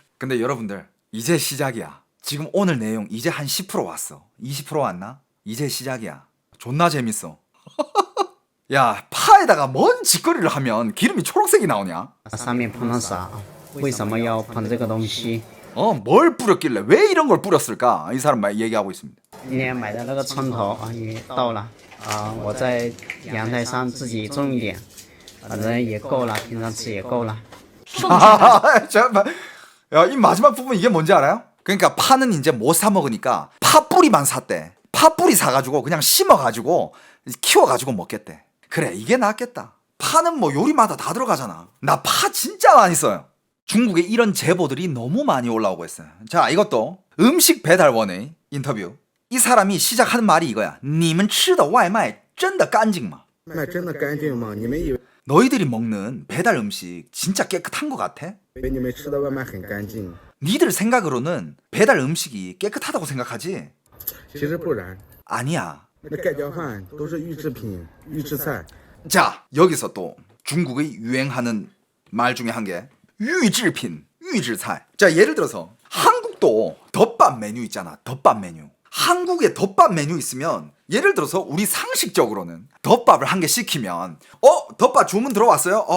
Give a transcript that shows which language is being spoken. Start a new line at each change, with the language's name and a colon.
Korean: 근데 여러분들 이제 시작이야. 지금 오늘 내용 이제 한 10% 왔어. 20% 왔나? 이제 시작이야. 존나 재밌어. 야, 파에다가 뭔 짓거리를 하면 기름이 초록색이 나오냐?
Chinese: 上面喷了啥？为什么要喷这个东西？
Korean: 뭘 뿌렸길래 왜 이런 걸 뿌렸을까? 이 사람 말 얘기하고 있습니다.
Chinese: 今天买的那个葱头啊也到了啊，我在阳台上自己种一点，反正也够了，平常吃也够了。
Korean: 잠깐만. 야, 이 마지막 부분 이게 뭔지 알아요? 그러니까 파는 이제 못 사 먹으니까 파 뿌리만 샀대. 파 뿌리 사가지고 그냥 심어가지고 키워가지고 먹겠대. 그래, 이게 낫겠다. 파는 뭐 요리마다 다 들어가잖아. 나 파 진짜 많이 써요. 중국에 이런 제보들이 너무 많이 올라오고 있어요. 자, 이것도 음식 배달원의 인터뷰. 이 사람이 시작하는 말이 이거야.
Chinese: 你们吃的外卖真的干净吗? 那真的干净吗？你们以为
Korean: 너희들이 먹는 배달 음식 진짜 깨끗한 것 같아?
Chinese: 你们吃的外卖很干净？
Korean: 니들 생각으로는 배달 음식이 깨끗하다고 생각하지?
Chinese: 其实不然，
Korean: 아니야.
Chinese: 那盖浇饭都是预制品、预制菜。
Korean: 자, 여기서 또 중국의 유행하는 말 중에 한 게 유制品, 유制菜. 자, 예를 들어서 한국도 덮밥 메뉴 있잖아. 덮밥 메뉴. 한국에 덮밥 메뉴 있으면 예를 들어서 우리 상식적으로는 덮밥을 한 개 시키면 덮밥 주문 들어왔어요?